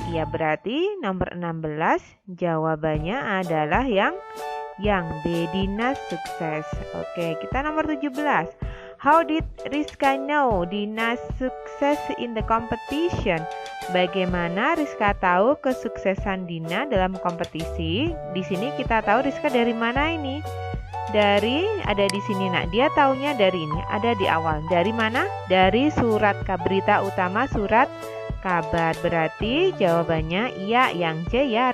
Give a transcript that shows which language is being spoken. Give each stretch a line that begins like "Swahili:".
Indonesian: Ya, berarti nomor 16 jawabannya adalah yang B, Dina sukses. Oke, kita nomor 17.
English: How did Rizka know Dina
Indonesian: sukses
English: in the competition?
Indonesian: Bagaimana Rizka tahu kesuksesan Dina dalam kompetisi? Di sini kita tahu Rizka dari mana ini? Ada di sini nak. Dia taunya dari ini, ada di awal. Dari mana? Dari surat berita utama surat kabar. Berarti jawabannya iya yang C ya.